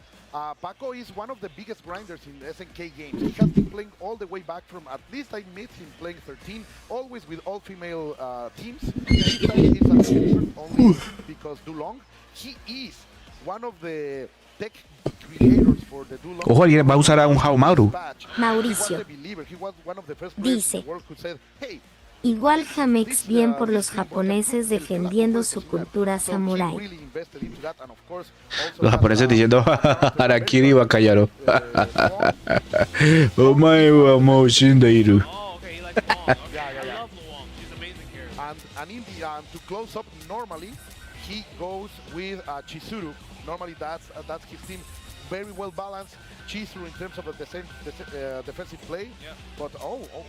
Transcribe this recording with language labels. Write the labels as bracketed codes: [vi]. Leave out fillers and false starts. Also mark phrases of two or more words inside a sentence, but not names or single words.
[en] Paco is one of the biggest grinders in SNK games. He has been playing all the way back from, at least I met him playing 13, always with all-female teams. This time he's an exception only because Dulong. He is one of the tech creators for the Dulong. [es] Ojo, alguien va a usar a un Haomaru. Mauricio dice, igual Jamex bien por los japoneses defendiendo su cultura samurái. Los japoneses diciendo [ja] 腹切り 馬鹿野郎. お前はもう死んでいる. [en] Oh, okay, he likes Luong. Okay, I love Luong. She's an amazing character. And in the to close up, normally he goes with Chizuru. Normally that's his team. Very well balanced. Chizuru in terms of the defensive play. Yeah. But oh.